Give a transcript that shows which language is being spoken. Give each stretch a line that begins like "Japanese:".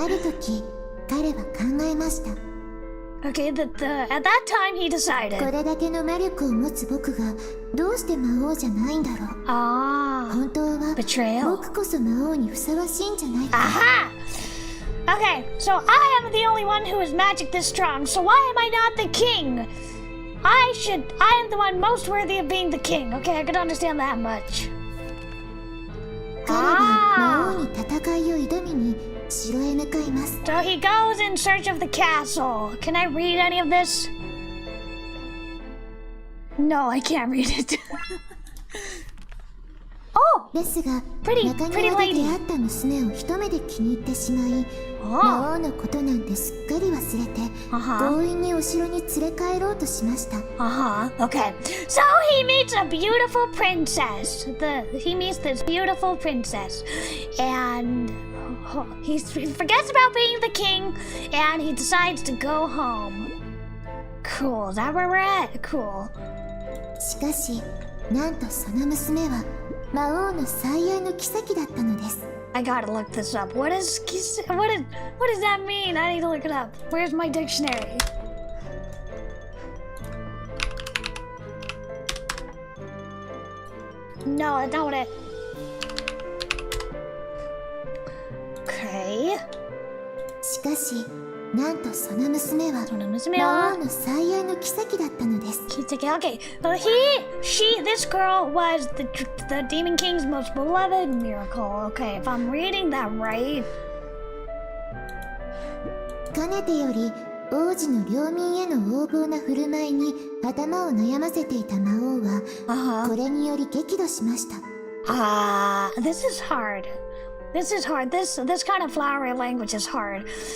Japanese: ある時、彼は考えました。
English: Okay, at that time he decided.
Japanese: これだけの魔力を持つ僕がどうして魔王じゃないんだろう。本当は
English: betrayal.
Japanese: 僕こそ魔王にふさわしいんじゃないか。
English: Aha! Okay, so I am the only one who is magic this strong, so why am I not the king? I am the one most worthy of being the king. Okay, I could understand that much.
Japanese: 彼は魔王に戦いを挑みに城へ向かいます。
English: So he goes in search of the castle. Can I read any of this? No, I can't read it. Oh!
Japanese: ですが、
English: pretty
Japanese: 中庭で
English: lady.
Japanese: 出会った娘を一目で気に入ってしまい、魔王のことなんてすっかり忘れて、強引にお城に連れ帰ろうとしました。
English: Okay. So he meets a beautiful princess. He meets this beautiful princess, and he forgets about being the king, and he decides to go home. Cool. Is that where we're at? Cool.
Japanese: しかしなんとその娘は魔王の最愛の妃だったのです。
English: I gotta look this up. What does that mean? I need to look it up. Where's my dictionary? No, that's not what it. Okay.
Japanese: しかしなんとその娘はその娘は魔王の最愛の妃だったのです。
English: Okay. This girl was the Demon King's most beloved miracle. Okay, if I'm reading that right.
Japanese: かねてより王子の領民への横暴な振る舞いに頭を悩ませていた魔王は、これにより激怒しました。
English: This is hard. This kind of flowery language is hard.